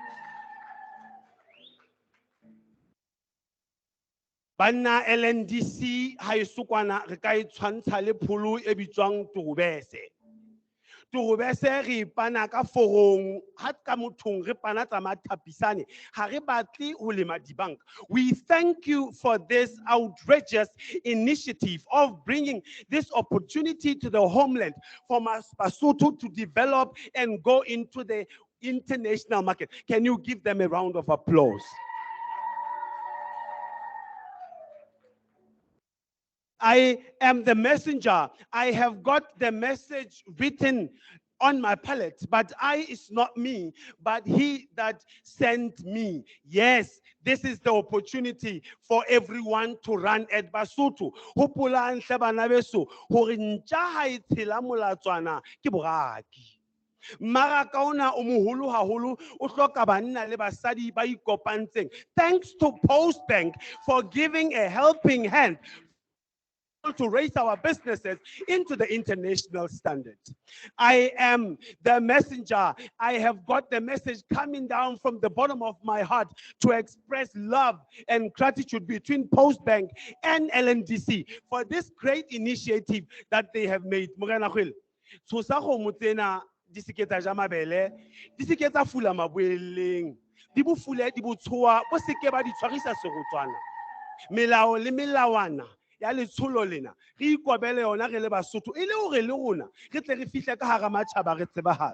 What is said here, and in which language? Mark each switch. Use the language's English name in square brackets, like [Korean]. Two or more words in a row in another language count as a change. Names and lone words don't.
[Southern Sotho] banna LNDC ha e sokwana re ka e tshwantsha le pholo e bitswang torobese Turubese re pana ka forong ha ka mothong re pana tsa mathapisane ha re batle ho lema dibanka. [English] We thank you for this outrageous initiative of bringing this opportunity to the homeland for Basotho to develop and go into the international market. Can you give them a round of applause? I am the messenger. I have got the message written on my palate, but I is not me, but he that sent me. Yes, this is the opportunity for everyone to run at Basotho. [Southern Sotho] Hopola ntle bana beso, hore ntja ha e tshela molatswana ke boraki. Maraka ona o moholo haholo, o hloka banna le basadi ba ikopantseng. [English] Thanks to Post Bank for giving a helping hand to raise our businesses into the international standard. I am the messenger. I have got the message coming down from the bottom of my heart to express love and gratitude between Post Bank and LNDC for this great initiative that they have made. [Southern Sotho] Morena Khwele, tshosa kgomo tsena di se ke tsa ja mabele, di se ke tsa fula maboeleng, di bo fule di bo tshoa, bo se ke ba di tshwarisa serotswana. Melao le melawana ya letsholo lena re ikobele yona re le Basotho e le hore le rona re tle re fihle ka hara matjhaba re tsebahale.